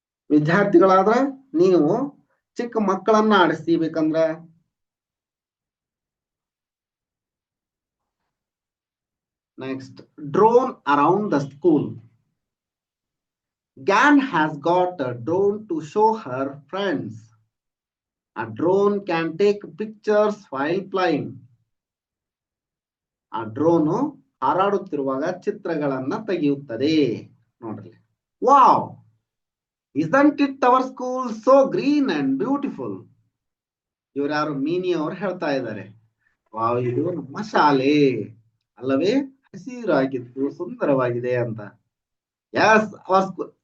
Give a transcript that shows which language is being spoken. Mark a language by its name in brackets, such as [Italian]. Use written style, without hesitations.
[Kannada] ವಿದ್ಯಾರ್ಥಿಗಳಾದ್ರ ನೀವು ಚಿಕ್ಕ ಮಕ್ಕಳನ್ನ ಆಡಿಸ್ತೀಬೇಕಂದ್ರ [English] next, drone around the school. Gan has got a drone to show her friends. A drone can take pictures while flying. [Kannada] ಆ drone ಹಾರಾಡುತ್ತಿರುವಾಗ ಚಿತ್ರಗಳನ್ನ ತೆಗೆಯುತ್ತದೆ. ನೋಡ್ರಿ, [English] Wow, isn't it our school so green and beautiful? [Kannada] ಇವ್ರು ಯಾರು? ಮೀನಿ ಅವ್ರು ಹೇಳ್ತಾ ಇದ್ದಾರೆ, wow, ಇದು ನಮ್ಮ ಶಾಲೆ ಅಲ್ಲವೇ, ಹಸಿರಾಗಿದ್ದು ಸುಂದರವಾಗಿದೆ ಅಂತ. [English] Yes, our school.